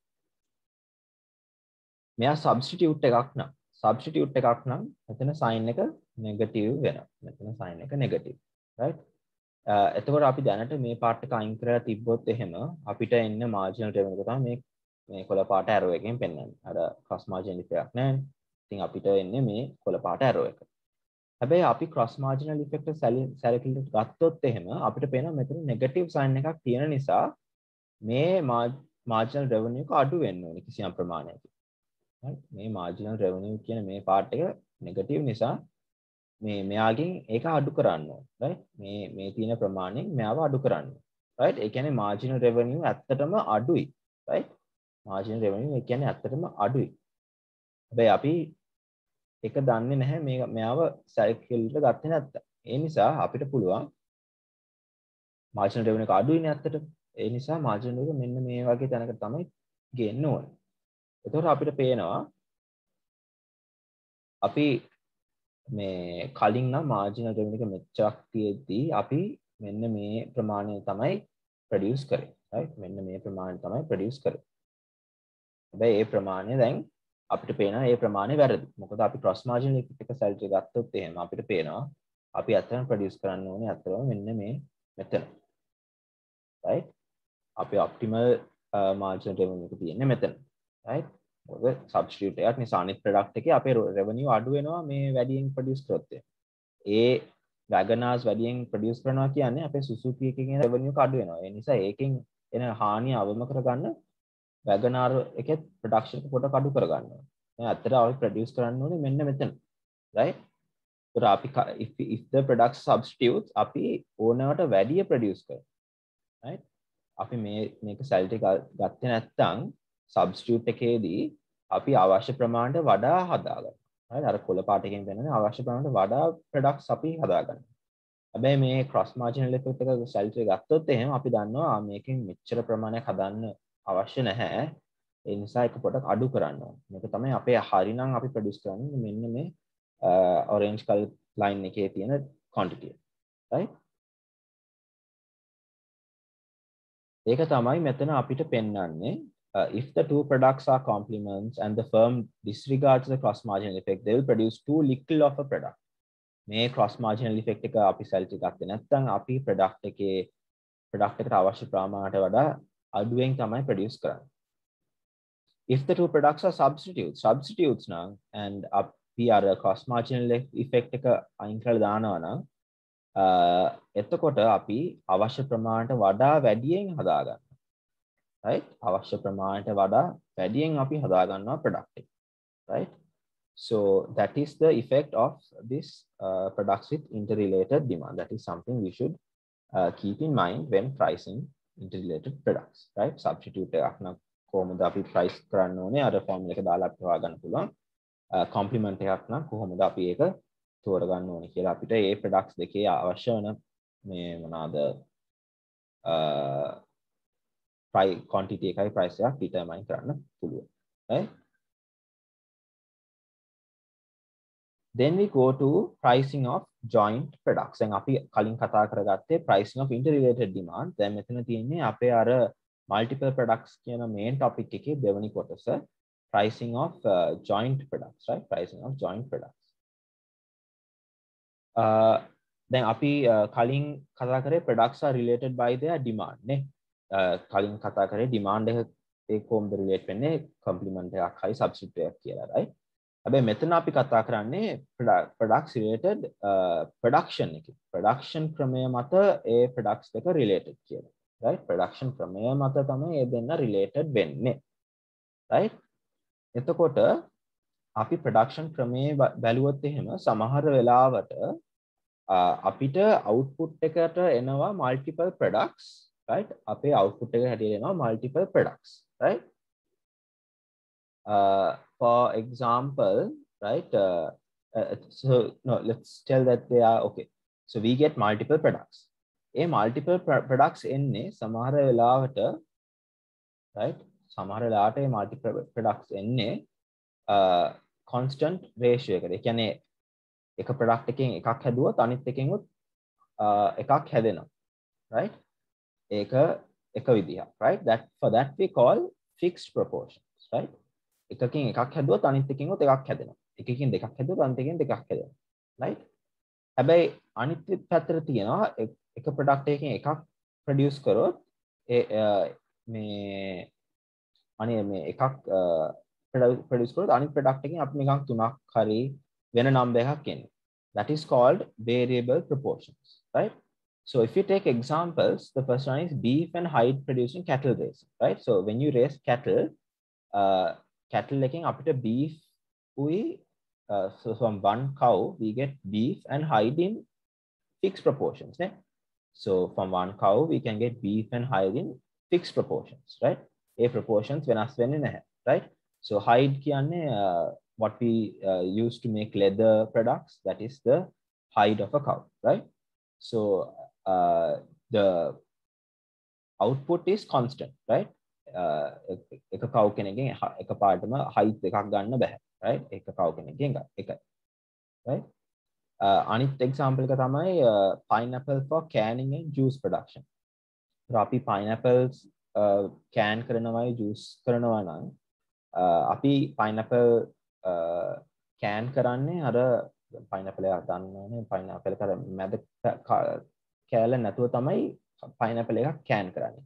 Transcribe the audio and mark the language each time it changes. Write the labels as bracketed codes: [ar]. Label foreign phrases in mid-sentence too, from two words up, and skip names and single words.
[si] මෙයා substitute එකක් නම් මෙතන sign එක negative වෙනවා මෙතන sign එක [en] negative right [si] එතකොට අපි දැනට මේ part එක අයින් කරලා තිබ්බොත් එහෙම අපිට එන්න [en] marginal revenue [si] එක තමයි මේ කොළ පාට arrow එකෙන් පෙන්වන්නේ අර [en] cross marginal effect [si] නැහැ ඉතින් අපිට එන්නේ මේ කොළ පාට arrow එක හැබැයි අපි [en] cross marginal effect [si] සැලකිලිට ගත්තොත් එහෙම අපිට පේනවා මෙතන [en] negative sign [si] එකක් තියෙන නිසා මේ [en] marginal revenue [si] එක අඩු වෙන්න ඕනේ කිසියම් ප්‍රමාණයකින්. right මේ [en] marginal revenue [si] කියන මේ part එක negative නිසා මෙයාගෙන් ඒක අඩු කරන්න ඕනේ. right මේ තියෙන ප්‍රමාණයෙන් මෙයාව අඩු කරන්න. right ඒ කියන්නේ [en] marginal revenue [si] ඇත්තටම අඩුයි. [en] right marginal revenue [si] ඒ කියන්නේ ඇත්තටම අඩුයි. හැබැයි අපි ඒක දන්නේ නැහැ මෙයාව සයිකල්ට ගත්තේ නැත්තම්. ඒ නිසා අපිට පුළුවන් [en] marginal revenue [si] එක අඩුයිනේ ඇත්තටම. ඒ නිසා marginal එක මෙන්න මේ වගේ තැනකට තමයි ගේන්න ඕනේ. එතකොට අපිට පේනවා අපි මේ කලින් නම් [en] marginal revenue [si] එක මෙච්චරක් තියෙද්දී අපි මෙන්න මේ ප්‍රමාණය තමයි produce කරේ. right මෙන්න මේ ප්‍රමාණය තමයි produce කරේ. හැබැයි ඒ ප්‍රමාණය දැන් අපිට පේනවා ඒ ප්‍රමාණය වැරදි. මොකද අපි [en] cross marginal effect [si] එක salary ගත්තොත් එහෙම අපිට පේනවා අපි අතන produce කරන්න ඕනේ අතරම මෙන්න මේ මෙතන. right අපි [en] optimal marginal revenue [si] එක තියෙන්නේ මෙතන right මොකද substitute එකක් නිසා අනිත් product එකේ අපේ revenue අඩු වෙනවා මේ වැඩියෙන් produce කරොත් ඒ Wagoners වැඩියෙන් produce කරනවා කියන්නේ අපේ Suzuki එකකින් revenue එක අඩු වෙනවා ඒ නිසා ඒකෙන් එන හානිය අවම කරගන්න වැගනාර එකේ ප්‍රොඩක්ෂන් එක පොඩක් අඩු කරගන්න ඕනේ. දැන් අතට අපි ප්‍රොඩියුස් කරන්න ඕනේ මෙන්න මෙතන. right? ඒතර අපි [en] if the product substitutes [si] අපි ඕනවට වැඩිය ප්‍රොඩියුස් කරනවා. right? අපි මේක සැලරි ගත්තේ නැත්නම් සබ්ස්ටිටියුට් එකේදී අපි අවශ්‍ය ප්‍රමාණයට වඩා හදාගන්නවා. හරිද? අර කොළ පාට එකෙන් පෙන්නන්නේ අවශ්‍ය ප්‍රමාණයට වඩා ප්‍රොඩක්ට්ස් අපි හදාගන්නවා. හැබැයි මේ [en] cross marginal effect [si] එක සැලරි ගත්තොත් එහෙම අපි දන්නවා මේකෙන් මෙච්චර ප්‍රමාණයක් හදන්න අවශ්‍ය නැහැ. ඒ නිසා එක පොඩක් අඩු කරන්න ඕනේ. මේක තමයි අපේ හරිනම් අපි ප්‍රොඩියුස් කරන්නේ මෙන්න මේ [en] orange color line [si] එකේ තියෙන quantity. right? ඒක තමයි මෙතන අපිට පෙන්වන්නේ [en] if the two products are complements and the firm disregards the cross marginal effect they will produce too little of a product. [si] මේ [en] cross marginal effect [si] එක අපි සැලරි ගත්තේ නැත්නම් අපි product එකට අවශ්‍ය ප්‍රමාණයට වඩා අඩුවෙන් තමයි produce කරන්නේ. [en] If the two products are substitutes [si] නම් and අපි අර [en] cross marginal effect [si] එක අයින් කරලා දානවා නම් එතකොට අපි අවශ්‍ය ප්‍රමාණයට වඩා වැඩියෙන් හදා ගන්නවා. right? අවශ්‍ය ප්‍රමාණයට වඩා වැඩියෙන් අපි හදා ගන්නවා product එක. right? [en] So that is the effect of this products with interrelated demand. That is something we should keep in mind when pricing interrelated products. [si] right? Substitute එකක් නම් කොහොමද අපි price කරන්න ඕනේ අර formula එක දාලා අපිට හොයාගන්න පුළුවන්. complement එකක් නම් කොහොමද අපි ඒක තෝරගන්න ඕනේ කියලා අපිට ඒ products දෙකේ අවශ්‍ය වෙන මේ මොනවාද [en] price quantity [si] එකයි price එකක් determine කරන්න පුළුවන්. right? [en] Then we go to pricing of joint products. [si] දැන් අපි කලින් කතා කරගත්තේ [en] pricing of interrelated demand. [si] දැන් මෙතන තියෙන්නේ අපේ අර [en] multiple products [si] කියන [en] main topic [si] එකේ දෙවෙනි කොටස [en] pricing of joint products. right? [si] Pricing of joint products. දැන් අපි කලින් කතා කරේ [en] products are related by their demand [si] නේ. කලින් කතා කරේ demand එක කොහොමද relate වෙන්නේ complement එකක් හරි substitute එකක් කියලා. right? හැබැයි මෙතන අපි කතා කරන්නේ [en] products related production [si] එකේ. production ක්‍රමය මත ඒ products දෙක related කියලා. right? production ක්‍රමය මත තමයි ඒ දෙන්න related වෙන්නේ. right? එතකොට අපි production ක්‍රමයේ බැලුවොත් එහෙම සමහර වෙලාවට අපිට output එකට එනවා [en] multiple products. right? [si] අපේ output එක හැටියට එනවා [en] multiple products. right? For example, right? So no, let's tell that they are okay. So we get multiple products. A multiple products [si] එන්නේ සමහර වෙලාවට right? සමහර වෙලාවට මේ [en] multiple products [si] එන්නේ [en] constant ratio [si] එකකට. ඒ කියන්නේ එක product එකකින් එකක් හැදුවොත් අනිත් එකෙන් එකක් හැදෙනවා. right? ඒක එක විදිහක්. right? [en] For that we call fixed proportions. [si] right? එකකින් එකක් හැදුවොත් අනිත් එකකින් එකක් හැදෙනවා. එකකින් දෙකක් හැදුවොත් අනිත් එකකින් දෙකක් හැදෙනවා. right? හැබැයි අනිත් පැත්තට තියෙනවා එක product එකකින් එකක් produce කරොත් මේ එකක් produce කරොත් අනිත් product එකකින් අපි නිකන් තුනක් හරි වෙන number එකක් එන්නේ. [en] That is called variable proportions. right? So if you take examples, the first one is beef and hide producing cattle raising. right? So when you raise cattle [si] එකෙන් අපිට [en] beef උයි so from one cow we get beef and hide in fixed proportions. So from one cow we can get beef and hide in fixed proportions. right? A proportions [si] වෙනස් වෙන්නේ නැහැ. right? [en] So hide කියන්නේ what we use to make leather products, that is the hide of a cow. right? So the output is constant. right? [si] එක කව් කෙනකින් එක පාටම height එකක් ගන්න බෑ. right? එක කව් කෙනකින් එකයි. right? අනිත් example එක තමයි [en] pineapple for canning and juice production. [si] අපි [en] pineapples can [si] කරනවා juice කරනවා නම් අපි [en] pineapple can [si] කරන්නේ අර pineapple එක ගන්නනේ pineapple එක මැද කෑල්ල නැතුව තමයි pineapple එකක් can කරන්නේ.